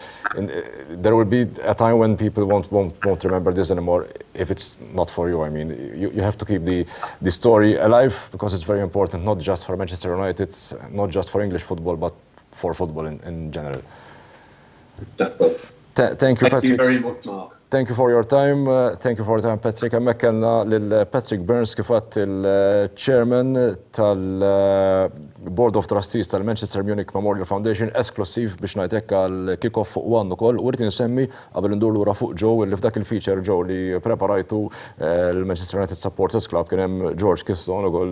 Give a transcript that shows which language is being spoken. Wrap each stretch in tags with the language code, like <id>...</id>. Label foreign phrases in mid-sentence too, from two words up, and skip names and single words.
<en>There will be a time when people won't remember this anymore if it's not for you. I mean, you have to keep the story alive, because it's very important, not just for Manchester United, not just for English football, but for football in general. Thank you, Patrick. Thank you very much, Mark. Thank you for your time. Thank you for your time, Patrick.</en> <mt>Hemmhekk kellna lil Patrick Burns kif għadt il-chairman tal-Board of Trustees tal-Manchester Munich Memorial Foundation, esklusiv biex ngħid hekk għall-kick-off fuq one ukoll. U rrid insemmi qabel indur lura fuq Joe li f'dak il-feature Joe li preparajtu l-Manchester United Supporters Club kien hemm George Kiston ukoll.</mt>